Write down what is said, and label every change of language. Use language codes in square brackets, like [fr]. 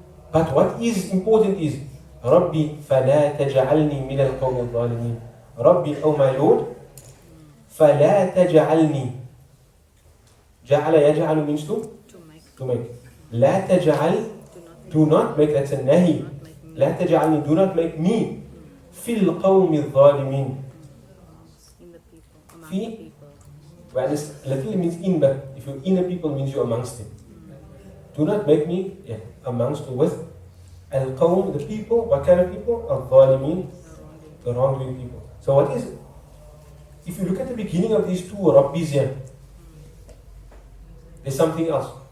[en] But what is important is Rabbi [ar] فَلَا تَجْعَلْنِي مِنَ الْقَوْمِ الظَّالِمِينَ. [en] Rabbi, oh my Lord, [ar] فَلَا تَجْعَلْنِي. جَعَلَ يَجْعَلُ [en] means to make. [ar] لَا تَجْعَلْ, [en] do not make, that's a nahi. [ar] لَا تَجْعَلْني, [en] do not make me [ar] فِي الْقَوْمِ الظَّالِمِينَ. [en] في, well, this literally means in, but if you're in a people means you're amongst them. Do not make me amongst or with al-qawm, the people. What kind of people? Al-zalimin, the wrongdoing people. So what is, if you look at the beginning of these two Rabbis here, there's something else.